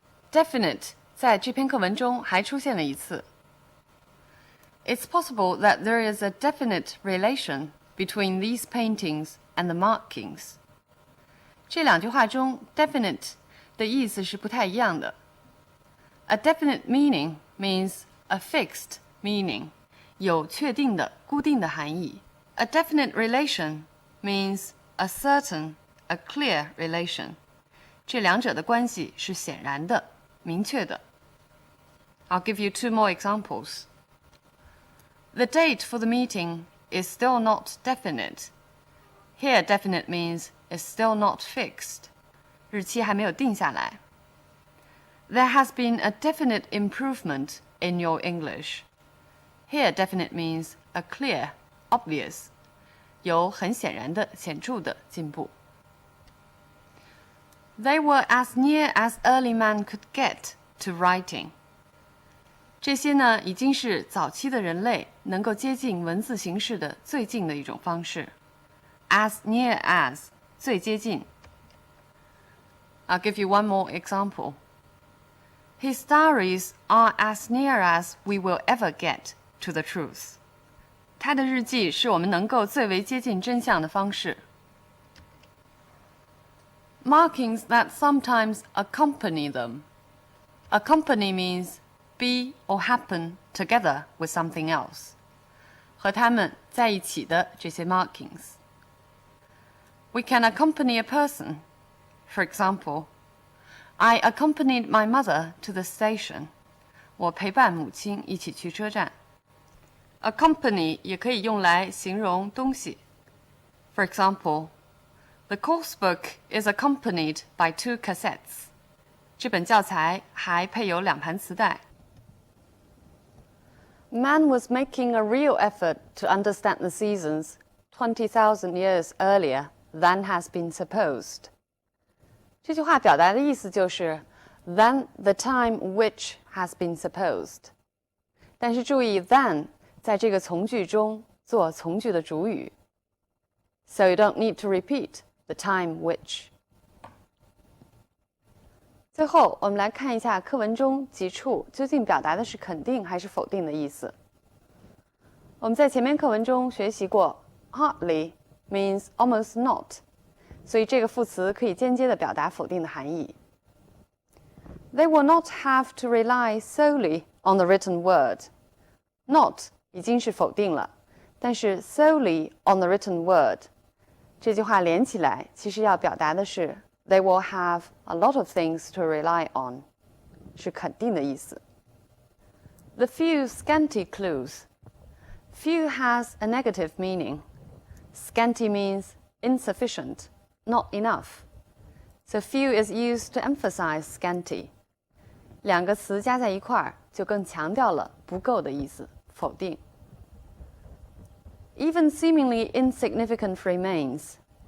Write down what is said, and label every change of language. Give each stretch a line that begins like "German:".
Chinese: Definite 在这篇课文中还出现了一次。
English: It's possible that there is a definite relation between these paintings and the markings.
Chinese: 这两句话中 definite 的意思是不太一样的。
English: A definite meaning means a fixed meaning,
Chinese: 有确定的、固定的含义。
English: A definite relation means a certain, a clear relation.
Chinese: 这两者的关系是显然的、明确的。
English: I'll give you 2 more examples. The date for the meeting is still not definite. Here, definite means is still not fixed.
Chinese: 日期还没有定下来。
English: There has been a definite improvement in your English. Here, definite means a clear, obvious.
Chinese: 有很显然的、显著的进步。
English: They were as near as early man could get to writing.
Chinese: 这些呢，已经是早期的人类能够接近文字形式的最近的一种方式。
English: As near as,
Chinese: 最接近。
English: I'll give you one more example. His diaries are as near as we will ever get to the truth.
Chinese: 他的日记是我们能够最为接近真相的方式。
English: Markings that sometimes accompany them. Accompany means be or happen together with something else.
Chinese: 和他们在一起的这些 markings.
English: We can accompany a person. For example, I accompanied my mother to the station.
Chinese: 我陪伴母亲一起去车站。Accompany 也可以用来形容东西。
English: For example, the course book is accompanied by 2 cassettes.
Chinese: 这本教材还配有2盘磁带。
English: Man was making a real effort to understand the seasons 20,000 years earlier than has been supposed.
Chinese: 这句话表达的意思就是
English: than the time which has been supposed.
Chinese: 但是注意 than 在这个从句中做从句的主语。
English: So you don't need to repeat the time which.
Chinese: 最后，我们来看一下课文中几处究竟表达的是肯定还是否定的意思。我们在前面课文中学习过
English: hardly means almost not,
Chinese: 所以这个副词可以间接地表达否定的含义。
English: They will not have to rely solely on the written word. Not
Chinese: 已经是否定了，但是
English: solely on the written word
Chinese: 这句话连起来，其实要表达的是
English: they will have a lot of things to rely on,
Chinese: 是肯定的意思。
English: The few scanty clues. Few has a negative meaning. Scanty means insufficient, not enough. So few is used to emphasize scanty.
Chinese: 两个词加在一块儿，就更强调了不够的意思，否定。
English: Even seemingly insignificant remains.